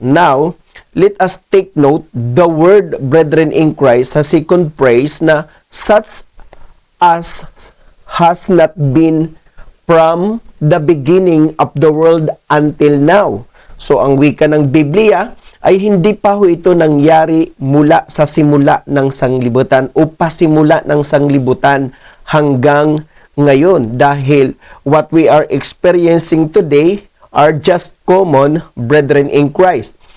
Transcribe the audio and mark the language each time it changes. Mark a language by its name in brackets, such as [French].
[English] Now, let us take note, the word brethren in Christ sa second phrase na such as has not been from the beginning of the world until now. [Filipino] So, ang wika ng Biblia ay hindi pa ho ito nangyari mula sa simula ng sanglibutan o pasimula ng sanglibutan hanggang ngayon. [English] Dahil what we are experiencing today are just common brethren in Christ.